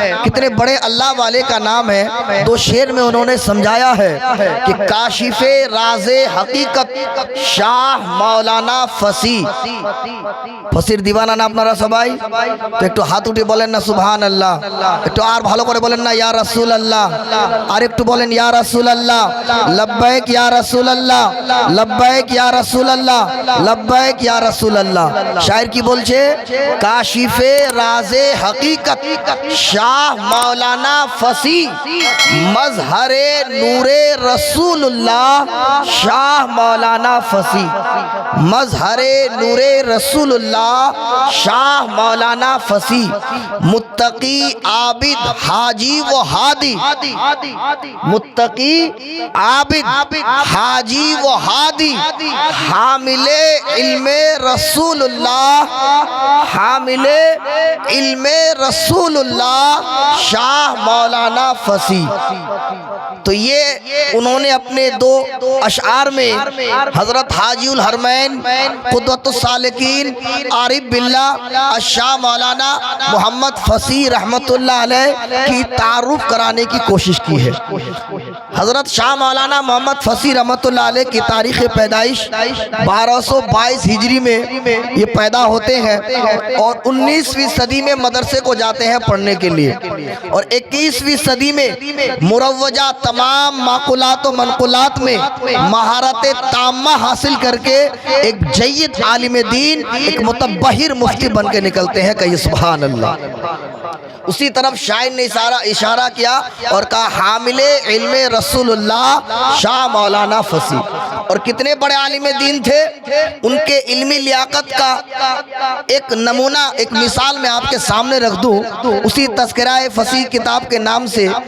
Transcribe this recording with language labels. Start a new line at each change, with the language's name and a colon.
Urdu: کتنے بڑے اللہ والے کا نام ہے۔ دو شعر میں انہوں نے سمجھایا ہے کہ کاشف راز حقیقت شاہ مولانا فصیح۔ فصیح دیوانہ نا
Bangla: আপনারা সবাই তো একটু হাত উঠে বলেন না সুবহানাল্লাহ, একটু আর ভালো করে বলেন না ইয়া রাসূলুল্লাহ, আর একটু বলেন ইয়া রাসূলুল্লাহ, লব্বাইক ইয়া রাসূলুল্লাহ, লব্বাইক ইয়া রাসূলুল্লাহ, লব্বাইক ইয়া রাসূলুল্লাহ। শায়ের কি বলছে? কাশিফে রাজে হাকিকত শাহ মাওলানা ফসিহ, মজহরে নূরে রসুল্লাহ শাহ মাওলানা ফসিহ, মজহরে নূরে রসুল্লাহ শাহ মাওলানা ফসিহ, মুত্তাকি আবিদ হাজি ও হাদি, মুত্তাকি আবিদ হাজি ও হাদি, হামিলে ইলমে রসুল্লাহ, হামিলে ইলমে রসুল্লাহ শাহ مولانا فصیح۔
Urdu: تو یہ انہوں نے اپنے دو اشعار میں حضرت حاجی الحرمین قدوۃ السالکین عارف باللہ الشاہ مولانا محمد فصیح رحمت اللہ علیہ کی تعارف کرانے کی کوشش کی ہے۔ حضرت شاہ مولانا محمد فصیح رحمۃ اللہ علیہ کی تاریخ پیدائش 1222 ہجری میں یہ پیدا ہوتے ہیں اور 19ویں صدی میں مدرسے کو جاتے ہیں پڑھنے کے لیے، اور 21ویں صدی میں مروجہ تمام معقولات و منقولات میں مہارت تامہ حاصل کر کے ایک جید عالم دین، ایک متبحر مفتی بن کے نکلتے ہیں، کہیے سبحان اللہ۔ اسی طرف شاعر نے اشارہ کیا اور کہا حامل علم رسول اللہ شاہ مولانا فصیح، اور کتنے بڑے عالم دین تھے، ان کے علمی لیاقت کا ایک نمونہ، ایک مثال میں آپ کے سامنے رکھ دوں۔ اسی تذکرہ فصیح کتاب کے نام سے